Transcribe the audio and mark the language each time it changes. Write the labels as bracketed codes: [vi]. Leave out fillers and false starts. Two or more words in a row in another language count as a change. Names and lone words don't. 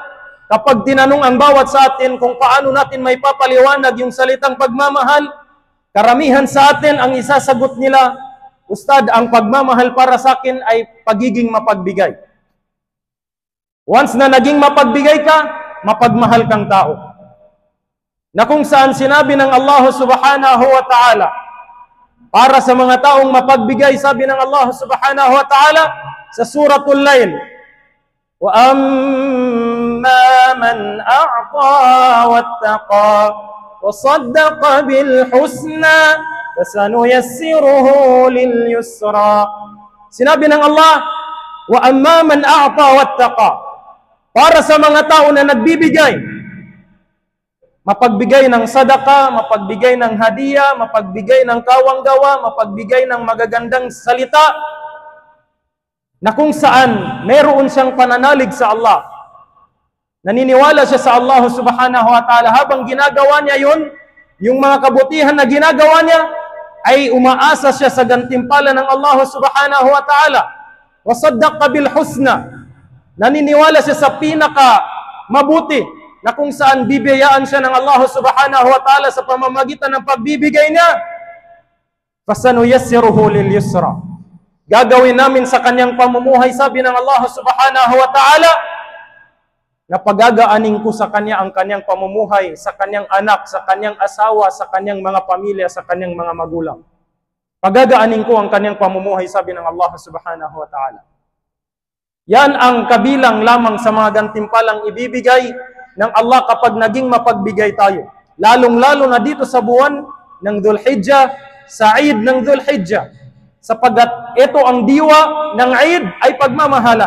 [tl] Kapag tinanong ang bawat sa atin kung paano natin may papaliwanag yung salitang pagmamahal, karamihan sa atin ang isasagot nila, Ustad, ang pagmamahal para sa akin ay pagiging mapagbigay. Once na naging mapagbigay ka, mapagmahal kang tao. Na kung saan sinabi ng Allah [ar] سبحانه وتعالى, [tl] para sa mga taong mapagbigay, sabi ng Allah [ar] سبحانه وتعالى [tl] sa Suratul Lail, [ar] وَأَمَّا مَنْ أَعْطَى وَاتَّقَى وَصَدَّقَ بِالْحُسْنَى فَسَنُيَسِّرُهُ لِلْيُسْرَى. [tl] Sinabi ng Allah, [ar] وَأَمَّا مَنْ أَعْطَى وَاتَّقَى, [tl] para sa mga tao na nagbibigay, mapagbigay ng sadaka, mapagbigay ng hadiah, mapagbigay ng kawanggawa, mapagbigay ng magagandang salita, na kung saan meron siyang pananalig sa Allah. Naniniwala siya sa Allah [ar] سبحانه وتعالى. [tl] Habang ginagawa niya yun, yung mga kabutihan na ginagawa niya, ay umaasa siya sa gantimpala ng Allah [ar] سبحانه وتعالى. وصدق بالحسنى. [tl] Naniniwala siya sa pinaka mabuti, na kung saan bibiyayaan siya ng Allah [ar] سبحانه وتعالى [tl] sa pamamagitan ng pagbibigay niya. [ar] فسنيسره لليسرى. [tl] Gagawin namin sa kanyang pamumuhay, sabi ng Allah [ar] سبحانه وتعالى, [tl] na pagagaanin ko sa kanya ang kanyang pamumuhay, sa kanyang anak, sa kanyang asawa, sa kanyang mga pamilya, sa kanyang mga magulang. Pagagaanin ko ang kanyang pamumuhay, sabi ng Allah [ar] سبحانه وتعالى. [tl] Yan ang kabilang lamang sa mga gantimpalang ibibigay ng Allah kapag naging mapagbigay tayo. Lalong-lalo na dito sa buwan ng Dhul-Hijjah, sa Eid ng Dhul-Hijjah. Sapagat ito ang diwa ng Eid ay pagmamahalan.